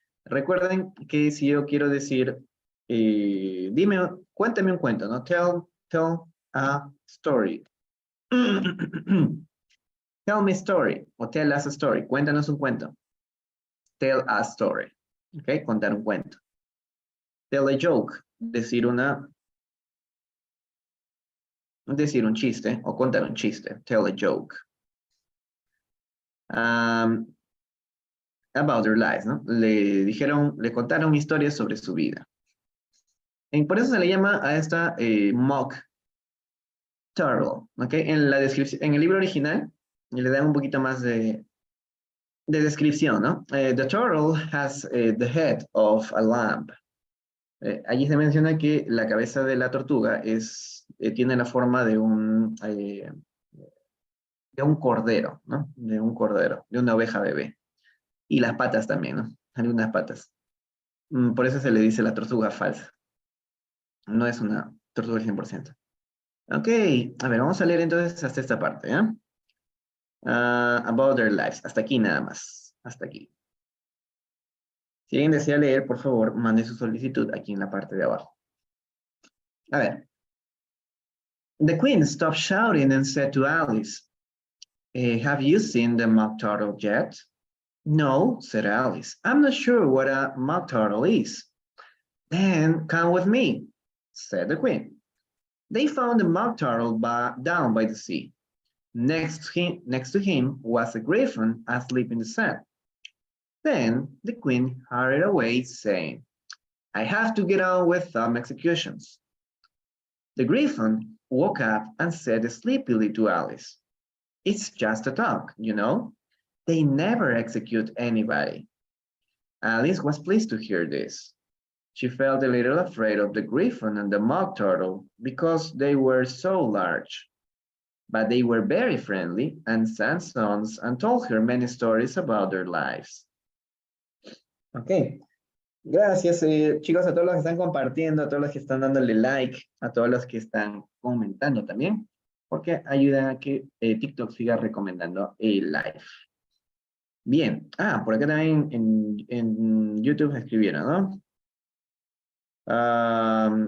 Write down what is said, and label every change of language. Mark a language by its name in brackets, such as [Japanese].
[Spanish] Recuerden que si yo quiero decir, cuéntame un cuento, ¿no? [English] Tell a story. Tell me a story, o tell us a story. [Spanish] Cuéntanos un cuento. [English] Tell a story. [Spanish] ¿Ok? Contar un cuento. [English] Tell a joke. [Spanish] Decir un chiste, o contar un chiste. [English] Tell a joke. About their lives, ¿no? [Spanish] Le contaron historias sobre su vida. Y por eso se le llama a esta mock turtle, ¿ok? En la descripción, en el libro original, le dan un poquito más de descripción, ¿no? [English] The turtle has the head of a lamb. [Spanish] Allí se menciona que la cabeza de la tortuga tiene la forma de un cordero, ¿no? De un cordero, de una oveja bebé. Y las patas también, ¿no? Algunas patas. Por eso se le dice la tortuga falsa. No es una tortuga al 100%. Ok, a ver, vamos a leer entonces hasta esta parte, ¿eh? [English] About their lives. [Spanish] Hasta aquí nada más. Hasta aquí. Si alguien desea leer, por favor, mande su solicitud aquí en la parte de abajo. A ver. [English] The queen stopped shouting and said to Alice, have you seen the mock turtle yet? No, said Alice. I'm not sure what a mock turtle is. Then come with me, said the queen. They found the mock turtle down by the sea. Next to him was a griffin asleep in the sand. Then the queen hurried away, saying, I have to get on with some executions. The griffin woke up and said sleepily to Alice, it's just a talk, you know. They never execute anybody. Alice was pleased to hear this. She felt a little afraid of the griffin and the mock turtle because they were so large. But they were very friendly and sang songs and told her many stories about their lives. Ok. [Spanish] Gracias, chicos, a todos los que están compartiendo, a todos los que están dándole like, a todos los que están comentando también, porque ayuda a que TikTok siga recomendando el live. Bien. Por acá también en YouTube escribieron, ¿no?